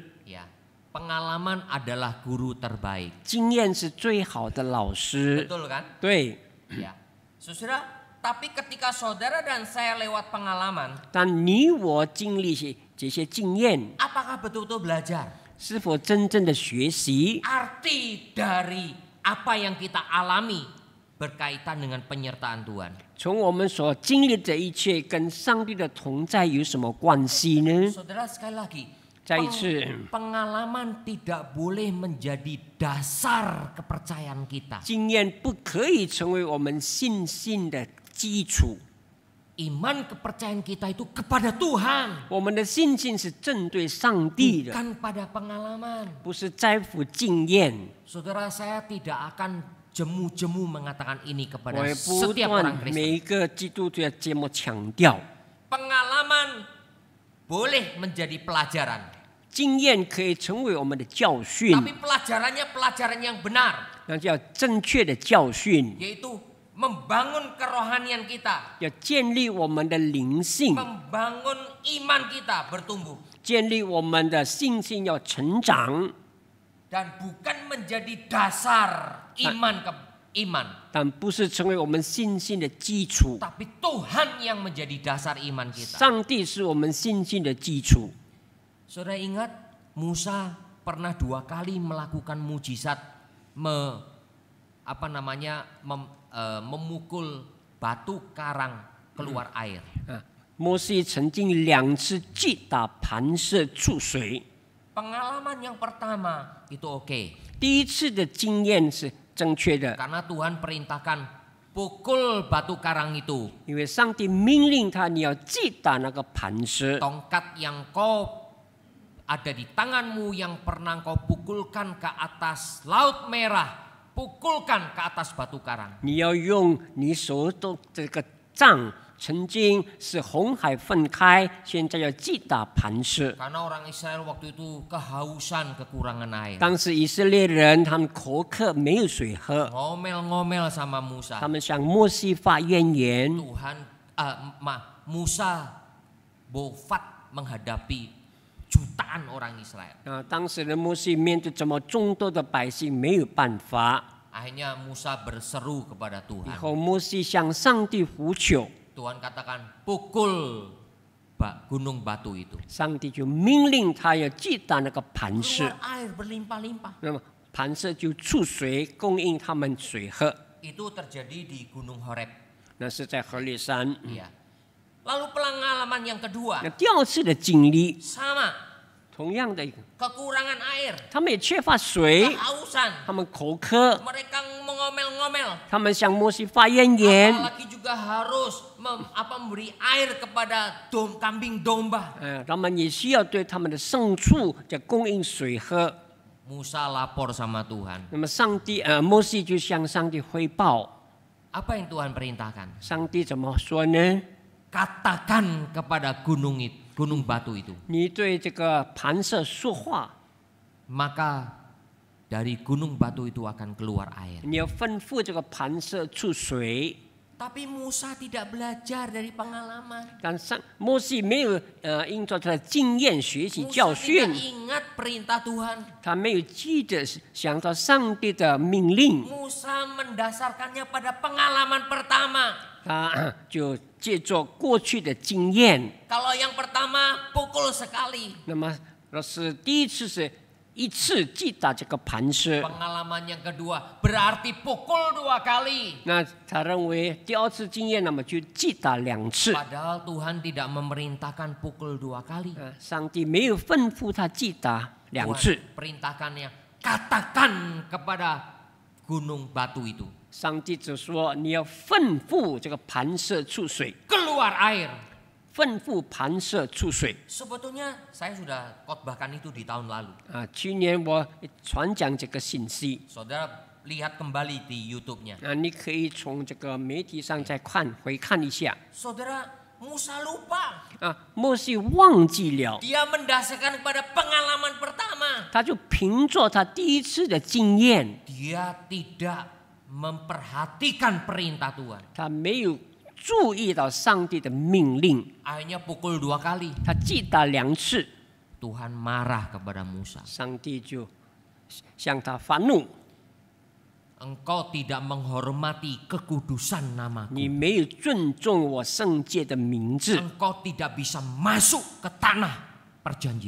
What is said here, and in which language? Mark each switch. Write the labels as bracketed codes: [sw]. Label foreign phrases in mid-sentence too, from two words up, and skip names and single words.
[id] Ya, pengalaman adalah guru terbaik. [zh] 经验是最好的老师。 [id] Betul kan? [zh] 对， [id] Ya. Saudara, tapi ketika saudara dan saya lewat pengalaman, [zh] 但你我经历这些经验， [id] apakah betul-betul belajar? [zh] 是否真正的学习？ [id] Arti dari apa yang kita alami berkaitan dengan penyertaan Tuhan. [zh] 从我们所经历的一切跟上帝的同在有什么关系呢？ [id] Saudara, sekali lagi, [zh] 再一次， [id] Pengalaman tidak boleh menjadi dasar kepercayaan kita. [zh] 经验不可以成为我们信心的基础。 [id] Iman kepercayaan kita itu kepada Tuhan, [zh] 我们的信心是正对上帝的， [id] bukan pada pengalaman. [zh] 不是在乎经验。 [id] Saudara, saya tidak akan jemu-jemu mengatakan ini [zh] 我 [id] kepada [zh] 也不 [id] setiap orang [zh] 断 [id] Kristen. [zh] 每一个基督徒的节目强调， [id] Pengalaman boleh menjadi pelajaran, [zh] 经验可以成为我们的教训， [id] tapi pelajarannya pelajaran yang benar, [zh] 那叫正确的教训， [id] yaitu membangun kerohanian kita, [zh] 要建立我们的灵性， [id] membangun iman kita bertumbuh, [zh] 建立我们的信心要成长， [id] dan bukan menjadi dasar iman, [zh] 但不是成为我们信心的基础。 [id] tapi Tuhan yang menjadi dasar iman kita. [zh] 上帝是我们信心的基础。 [id] Saudara ingat Musa pernah 2 kali melakukan mujizat memukul batu karang keluar air. [zh] 摩西曾经2次击打磐石出水。 [id] Pengalaman yang pertama itu oke, [zh] 第一次的经验是正确的， [id] karena Tuhan perintahkan pukul batu karang itu. [zh] 因为上帝命令他你要击打那个磐石。 [id] Tongkat yang kau ada di tanganmu yang pernah kau pukulkan ke atas laut merah, pukulkan ke atas batu karang. [zh] 你要用你手的这个杖，曾经是红海分开，现在要击打磐石。 [id] Karena orang Israel waktu itu kehausan, kekurangan air. [zh] 当时以色列人他们口渴，没有水喝， [id] Ngomel-ngomel sama Musa. [zh] 他们向摩西发怨言。 [id] Musa bofat menghadapi jutaan orang Israel. [zh] 当时的摩西面对这么众多的百姓，没有办法。 [id] Akhirnya Musa berseru kepada [zh] 以 [id] Tuhan. [zh] 后摩西向上帝呼求， [id] Tuhan katakan pukul gunung batu itu. [zh] 上帝就命令他要击打那个磐石， [id] Keluar air berlimpah-limpah. [zh] 那么磐石就出水供应他们水喝。 [id] Itu terjadi di Gunung Horeb. [zh] 那是在何烈山。 [id] Ya. Lalu pengalaman yang kedua [zh] 那第二次的经历， [id] sama, [zh] 同样的， [id] kekurangan air, [zh] 他们也缺乏水， [id] kehausan. [zh] 他们口渴， [id] Mereka mengomel-ngomel. [zh] 他们向摩西发怨言。 [id] Apalagi juga harus memberi air kepada kambing domba. [zh] 他们也需要对他们的牲畜就供应水喝。 [id] Musa lapor sama Tuhan. [zh] 那么摩西就向上帝汇报， [id] Apa yang Tuhan perintahkan? [zh] 上帝怎么说呢？ [id] Katakan kepada gunung batu itu. [zh] 你对这个磐石说话， [id] Maka dari gunung batu itu akan keluar air. [zh] 你要吩咐这个磐石出水。 [id] Tapi Musa tidak belajar dari pengalaman. [zh] 但摩西没有因着他的经验学习 [id] Musa [zh] 教 [id] tidak [zh] 训， [id] ingat perintah Tuhan. [zh] 他没有记得想到上帝的命令， [id] Musa mendasarkannya pada pengalaman pertama. [zh] 他就借助过去的经验。 [id] Kalau yang pertama pukul sekali. [zh] 那么，若是第一次是一次击打这个磐石， [id] Pengalaman yang kedua berarti pukul 2 kali. [zh] 那他认为第二次经验，那么就击打2次。 [id] Padahal Tuhan tidak memerintahkan pukul 2 kali. [zh] 上帝没有吩咐他击打2次， [id] Tuhan perintahkannya katakan kepada gunung batu itu. [zh] 上帝只说你要吩咐这个磐石出水， [id] Keluar air. [zh] 吩咐磐石出水。 [id] Sebetulnya saya sudah khotbahkan itu di tahun lalu. [zh] 去年我传讲这个信息， [id] Saudara lihat kembali di YouTube-nya. [zh] 你可以从这个媒体上再回看一下。 [id] Saudara, Musa lupa. [zh] 摩西忘记了， [id] Dia mendasarkan kepada pengalaman pertama. [zh] 他就凭着他第一次的经验， [id] Dia tidak memperhatikan perintah Tuhan. [zh] 他没有注意到上帝的命令， [id] Akhirnya pukul 2 kali. [zh] 他击打2次， [id] Tuhan marah kepada Musa. [zh] 上帝就向他发怒。 [id] Engkau tidak menghormati kekudusan namaku. [zh] 你没有尊重我圣洁的名字， [id] Engkau tidak bisa masuk ke tanah perjanjian.